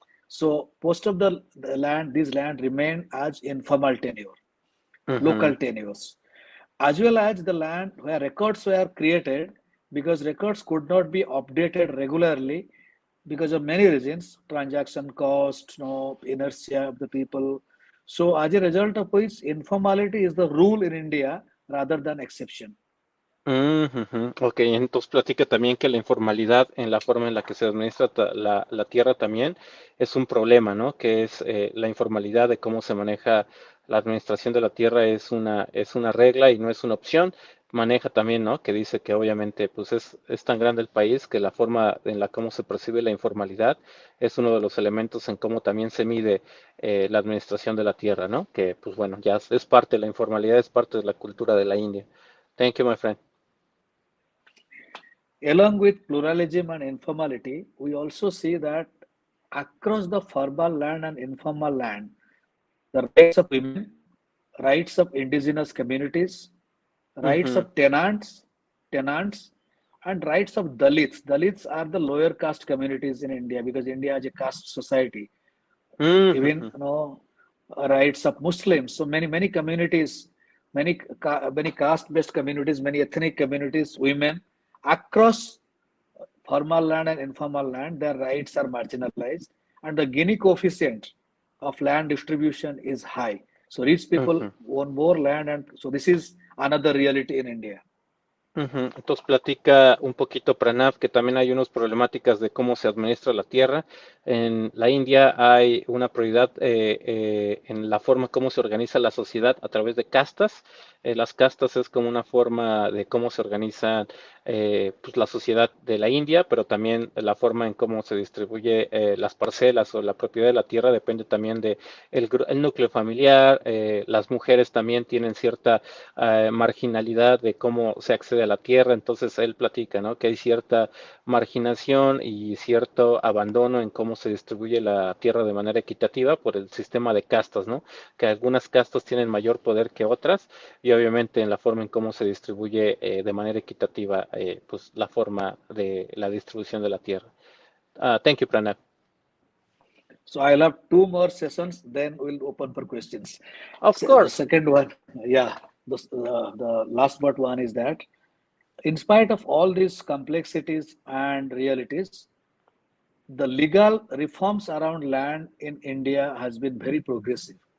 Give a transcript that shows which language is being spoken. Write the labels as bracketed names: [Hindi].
[English] So most of the land, these land remain as informal tenure, local tenures, as well as the land where records were created, because records could not be updated regularly because of many reasons, transaction cost, inertia of the people. So as a result of which, informality is the rule in India rather than exception. [Spanish] Ok, entonces platica también que la informalidad en la forma en la que se administra la tierra también es un problema, ¿no? Que es la informalidad de cómo se maneja la administración de la tierra es una regla y no es una opción. Maneja también, ¿no? Que dice que obviamente pues es tan grande el país que la forma en la cómo se percibe la informalidad es uno de los elementos en cómo también se mide la administración de la tierra, ¿no? Que pues bueno, ya es parte de la informalidad, es parte de la cultura de la India. [English] Thank you, my friend. Along with pluralism and informality, we also see that across the formal land and informal land, the rights of women, rights of indigenous communities, rights of tenants, and rights of Dalits. Dalits are the lower caste communities in India because India is a caste society. Even rights of Muslims. So many communities, many caste-based communities, many ethnic communities, women across formal land and informal land, their rights are marginalized, and the Gini coefficient of land distribution is high. So rich people own more land, and so this is another reality in India. [Spanish] Entonces platica un poquito Pranab que también hay unas problemáticas de cómo se administra la tierra. En la India hay una prioridad en la forma como se organiza la sociedad a través de castas. Las castas es como una forma de cómo se organiza pues la sociedad de la India, pero también la forma en cómo se distribuye las parcelas o la propiedad de la tierra depende también de el núcleo familiar. Las mujeres también tienen cierta marginalidad de cómo se accede a la tierra, entonces él platica, ¿no? Que hay cierta marginación y cierto abandono en cómo se distribuye la tierra de manera equitativa por el sistema de castas, ¿no? Que algunas castas tienen mayor poder que otras y obviamente en la forma en cómo se distribuye de manera equitativa pues la forma de la distribución de la tierra. [English] Thank you, Pranab. So I'll have two more sessions, then we'll open for questions. Of So course. the second one, the last but one is that in spite of all these complexities and realities, the legal reforms around land in India has been very progressive.